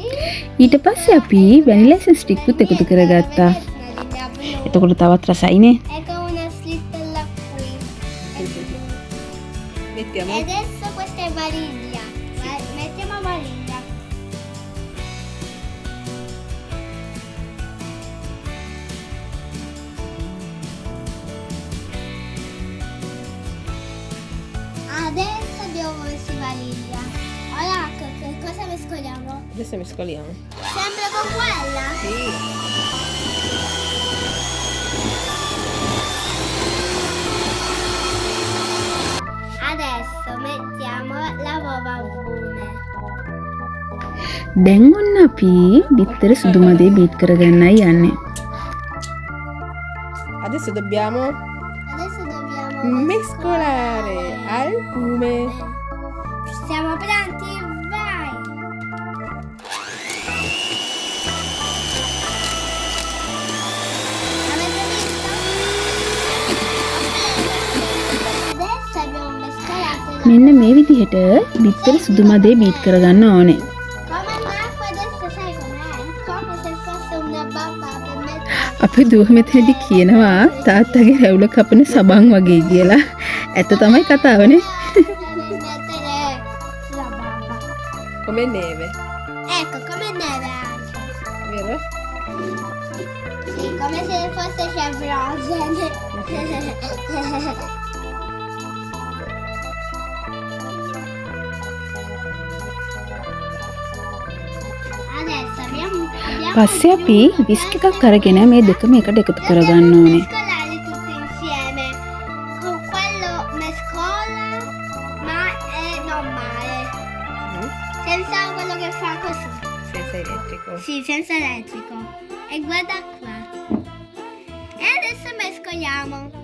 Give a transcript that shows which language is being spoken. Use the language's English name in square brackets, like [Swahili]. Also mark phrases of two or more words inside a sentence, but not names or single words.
[Sinhala] ඊට පස්සේ අපි [English] vanilla essence [Sinhala] ටිකකුත් එකතු කරගත්තා. එතකොට තවත් රසයිනේ. [Italian] E con una slittella qui. Mettiamo. E adesso questa è vaniglia. Mettiamo vaniglia. Adesso abbiamo messo vaniglia. Ora che cosa mescoliamo? Adesso mescoliamo. Sempre con quella? Sì. Adesso mettiamo la uova albume. [Sinhala] දැන් ඔන්න අපි බිත්තර සුදු මදේ බීට් කරගන්නයි යන්නේ. [Italian] Adesso dobbiamo Adesso dobbiamo mescolare albume. Siamo pronti? Vai! Avete visto? Adesso abbiamo mescolato [Sinhala] මෙන්න මේ විදිහට බිත්තර සුදු මදේ බීට් කරගන්න ඕනේ. [Italian] come l'acqua adesso sai com'è? Come se fosse una bamba per mettere [Sinhala] අපේ දුව මෙතනදී කියනවා තාත්තගේ රැවුල කපන සබන් වගේ කියලා. ඇත්ත තමයි කතාවනේ. [Italian] la bamba. Come neve, Ecco, come neve anche. vero? Sì, come se fosse Chevrolet. Adesso abbiamo [Sinhala] පස්සේ අපි විස්ක් එකක් අරගෙන මේ දෙකම එකට එකතු කරගන්න ඕනේ. [Italian] mescolare tutti insieme. Con quello mescola, ma è normale. Senza quello che fa così. Senza elettrico. Sì, senza elettrico. E guarda qua. E adesso mescoliamo.